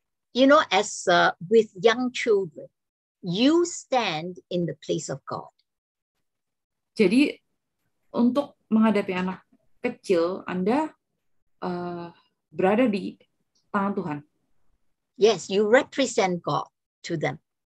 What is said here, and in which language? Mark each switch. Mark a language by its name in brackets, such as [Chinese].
[English] You know, as with young children, you stand in the place of God. [Indonesian] Jadi untuk menghadapi anak kecil, Anda berada di tangan Tuhan. [English] Yes, you represent God to them.